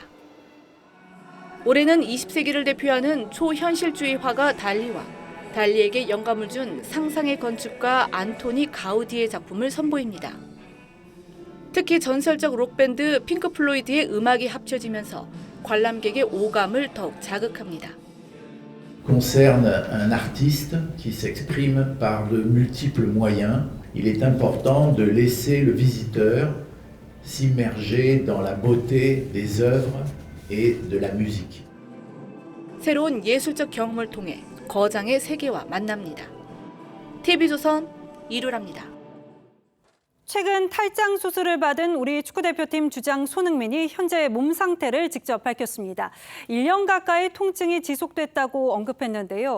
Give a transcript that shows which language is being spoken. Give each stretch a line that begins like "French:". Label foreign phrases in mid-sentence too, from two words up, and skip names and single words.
Korean: 올해는 20세기를 대표하는 초현실주의 화가 달리와 달리에게 영감을 준 상상의 건축가 안토니 가우디의 작품을 선보입니다. 특히 전설적 록밴드 핑크 플로이드의 음악이 합쳐지면서 관람객의 오감을 더욱 자극합니다.
French: concerne un artiste qui s'exprime par de multiples moyens. Il est important de laisser le visiteur s'immerger dans la beauté des œuvres et de la musique.
Korean: 새로운 예술적 경험을 통해 거장의 세계와 만납니다. TV조선 이루라입니다. 최근 탈장 수술을 받은 우리 축구대표팀 주장 손흥민이 현재 몸 상태를 직접 밝혔습니다. 1년 가까이 통증이 지속됐다고 언급했는데요.